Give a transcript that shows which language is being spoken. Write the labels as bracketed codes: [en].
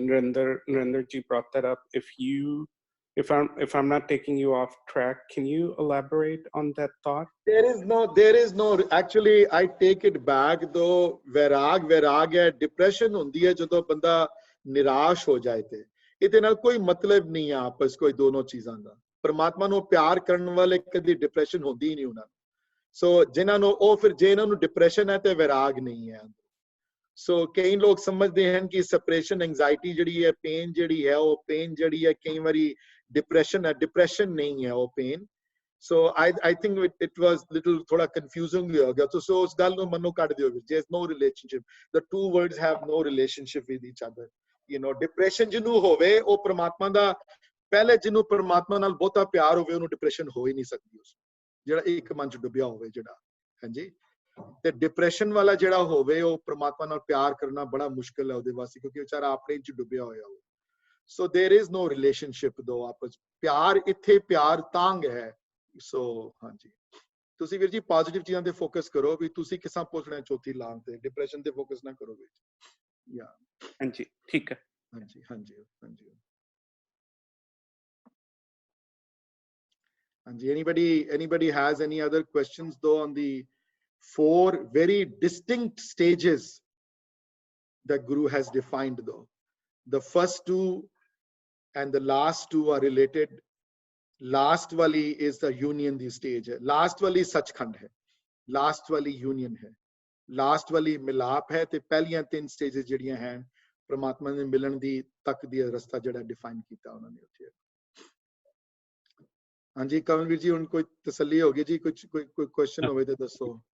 [en] Narendra ji brought that up. If I'm not taking you off track, can you elaborate on that thought? There is no actually I take it back though. [pa] virag ਹੈ, depression ਹੁੰਦੀ ਹੈ ਜਦੋਂ ਬੰਦਾ ਨਿਰਾਸ਼ ਹੋ ਜਾਏ। ਤੇ ਇਹਦੇ ਨਾਲ ਕੋਈ ਮਤਲਬ ਨਹੀਂ ਆ ਆਪਸ ਕੋਈ ਦੋਨੋਂ ਚੀਜ਼ਾਂ ਦਾ। ਪਰਮਾਤਮਾ ਨੂੰ ਪਿਆਰ ਕਰਨ ਵਾਲੇ ਕਦੀ ਡਿਪਰੈਸ਼ਨ ਹੁੰਦੀ ਹੀ ਨਹੀਂ ਉਹਨਾਂ ਨੂੰ। ਸੋ ਜਿਨ੍ਹਾਂ ਨੂੰ ਉਹ ਫਿਰ ਜੇ ਇਹਨਾਂ ਨੂੰ ਡਿਪਰੈਸ਼ਨ ਹੈ ਤੇ ਵਿਰਾਗ ਨਹੀਂ ਹੈ। ਸੋ ਕਈ ਲੋਕ ਸਮਝਦੇ ਹਨ ਕਿ ਸੈਪਰੇਸ਼ਨ ਐਂਜ਼ਾਈਟੀ ਜਿਹੜੀ ਹੈ, ਪੇਨ ਜਿਹੜੀ ਹੈ, ਉਹ ਪੇਨ ਜਿਹੜੀ ਹੈ ਕਈ ਵਾਰੀ ਡਿਪਰੈਸ਼ਨ ਹੈ। ਡਿਪਰੈਸ਼ਨ ਨਹੀਂ ਹੈ ਉਹ pain. [en] So I think it was little ਥੋੜਾ confusing ਹੋ ਗਿਆ। [pa] ਸੋ ਉਸ ਗੱਲ ਨੂੰ ਮਨੋਂ ਕੱਢ ਦਿਓ। [en] there is no relationship. The two words have no relationship with each other. You know, [pa] depression ਜਿਹਨੂੰ ਹੋਵੇ ਉਹ ਪ੍ਰਮਾਤਮਾ ਦਾ, ਪਹਿਲੇ ਜਿਹਨੂੰ ਪ੍ਰਮਾਤਮਾ ਨਾਲ ਬਹੁਤਾ ਪਿਆਰ ਹੋਵੇ ਉਹਨੂੰ ਡਿਪਰੈਸ਼ਨ ਹੋ ਹੀ ਨਹੀਂ ਸਕਦੀ। ਉਸ ਜਿਹੜਾ ਇੱਕ ਮਨ ਚ ਡੁੱਬਿਆ ਹੋਵੇ ਜਿਹੜਾ, ਹਾਂਜੀ। ਤੇ ਡਿਪਰੈਸ਼ਨ ਵਾਲਾ ਜਿਹੜਾ ਹੋਵੇ ਉਹ ਪ੍ਰਮਾਤਮਾ ਨਾਲ ਪਿਆਰ ਕਰਨਾ ਬੜਾ ਮੁਸ਼ਕਿਲ ਹੈ ਉਹਦੇ ਵਾਸਤੇ, ਕਿਉਂਕਿ ਵਿਚਾਰਾ ਆਪਣੇ ਚ ਡੁੱਬਿਆ ਹੋਇਆ ਹੋ। So [en] there is no relationship [pa] दो आपस ਪਿਆਰ ਇੱਥੇ ਪਿਆਰ ਤਾਂਗ ਹੈ। ਸੋ ਹਾਂਜੀ, ਤੁਸੀਂ ਵੀਰ ਜੀ ਪੋਜ਼ਿਟਿਵ ਚੀਜ਼ਾਂ ਤੇ ਫੋਕਸ ਕਰੋ ਵੀ ਤੁਸੀਂ ਕਿਸਾਂ ਪਹੁੰਚਣਾ ਚੌਥੀ ਲਾਂਘ ਤੇ, ਡਿਪਰੈਸ਼ਨ ਤੇ ਫੋਕਸ ਨਾ ਕਰੋ ਵੀਰ ਜੀ। ਯਾ ਹਾਂਜੀ ਠੀਕ ਹੈ। ਹਾਂਜੀ ਹਾਂਜੀ ਹਾਂਜੀ ਹਾਂਜੀ। [en] Anybody has any other questions though on the 4 very distinct stages that Guru has defined though? The first 2 and the last 2 are related. Last wali is the union the stage hai. [pa] Last wali Sachkhand hai, last wali union hai, last wali milap hai, te pehliyan 3 stages ਜਿਹੜੀਆਂ ਹਨ ਪ੍ਰਮਾਤਮਾ ਦੇ ਮਿਲਣ ਦੀ ਤੱਕ ਦੀ ਰਸਤਾ ਜਿਹੜਾ define ਕੀਤਾ ਉਹਨਾਂ ਨੇ ਉੱਥੇ। ਹਾਂਜੀ ਕਮਲਵੀਰ ਜੀ, ਹੁਣ ਕੋਈ ਤਸੱਲੀ ਹੋ ਗਈ ਜੀ? ਕੋਈ ਕੁਐਸਚਨ ਹੋਵੇ ਤਾਂ ਦੱਸੋ।